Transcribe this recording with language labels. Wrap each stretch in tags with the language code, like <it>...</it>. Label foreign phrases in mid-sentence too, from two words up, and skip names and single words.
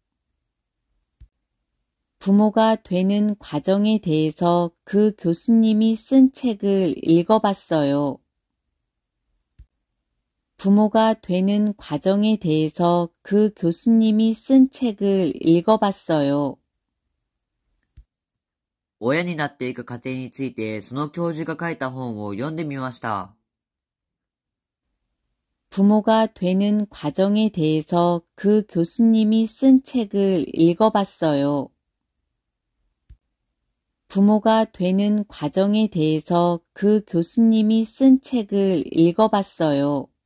<ko>부모가 되는 과정에 대해서 그 교수님이 쓴 책을 읽어봤어요. 부모가 되는 과정에 대해서 그 교수님이 쓴 책을 읽어봤어요.</ko> <ja>親になっていく過程についてその教授が書いた本を読んでみました。</ja> <ko>부모가 되는 과정에 대해서 그 교수님이 쓴 책을 읽어봤어요. 부모가 되는 과정에 대해서 그 교수님이 쓴 책을 읽어봤어요.</ko>